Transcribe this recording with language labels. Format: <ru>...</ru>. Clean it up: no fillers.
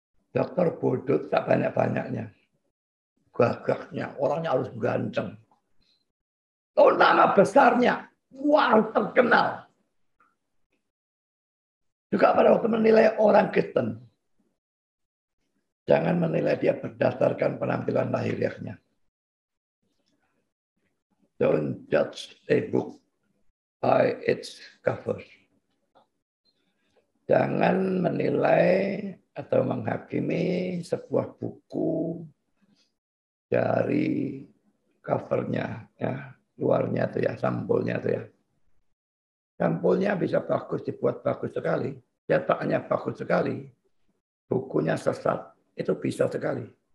<id>Dokter bodoh tak banyak-banyaknya. Gagahnya, orangnya harus ganteng. Oh, nama besarnya, wah terkenal. Juga pada waktu menilai orang Kristen, jangan menilai dia berdasarkan penampilan lahiriahnya.</id> <en>Don't judge a book by its cover.</en> <id>Jangan menilai atau menghakimi sebuah buku dari covernya, ya, luarnya itu ya, sampulnya itu ya. Sampulnya bisa bagus, dibuat bagus sekali, cetakannya bagus sekali, bukunya sesat, itu bisa sekali.</id>